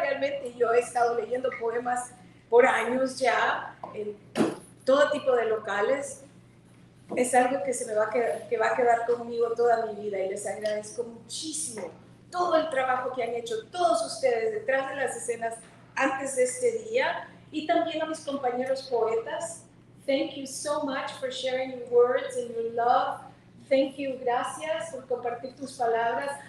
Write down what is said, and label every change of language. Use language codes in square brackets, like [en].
[es] Realmente yo he estado leyendo poemas por años ya, en todo tipo de locales. Es algo que va a quedar conmigo toda mi vida, y les agradezco muchísimo todo el trabajo que han hecho todos ustedes detrás de las escenas antes de este día, y también a mis compañeros poetas. [en] Thank you so much for sharing your words and your love. Thank you, [es] gracias por compartir tus palabras.